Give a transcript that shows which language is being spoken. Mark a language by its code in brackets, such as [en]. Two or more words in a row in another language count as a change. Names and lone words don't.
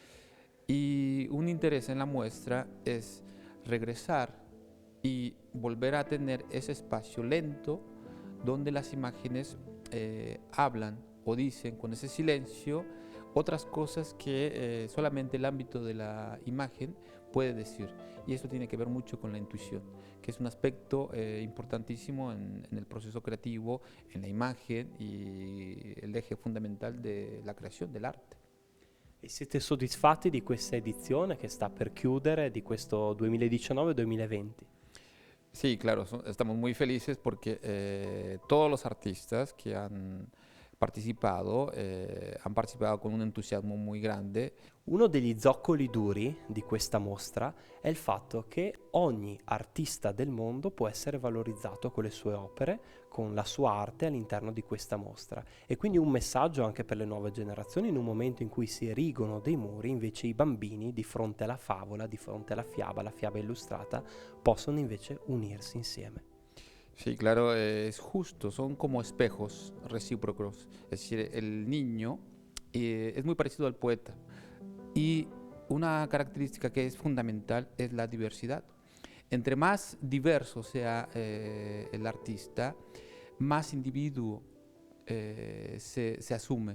[es] Y un interés en la muestra es regresar y volver a tener ese espacio lento donde las imágenes hablan o dicen con ese silencio otras cosas que solamente el ámbito de la imagen puede decir. Y eso tiene que ver mucho con la intuición, que es un aspecto importantísimo en el proceso creativo, en la imagen y el eje fundamental de la creación del arte. [it] E siete soddisfatti di questa edizione che sta per chiudere, di questo 2019-2020? [es] Sí, claro, estamos muy felices porque todos los artistas que han participado con un entusiasmo muy grande. [it] Uno degli zoccoli duri di questa mostra è il fatto che ogni artista del mondo può essere valorizzato con le sue opere, con la sua arte all'interno di questa mostra. E quindi un messaggio anche per le nuove generazioni in un momento in cui si erigono dei muri, invece i bambini di fronte alla favola, di fronte alla fiaba illustrata, possono invece unirsi insieme. [es] Sí, claro, es justo, son como espejos recíprocos. Es decir, el niño es muy parecido al poeta. Y una característica que es fundamental es la diversidad. Entre más diverso sea el artista, más individuo se asume.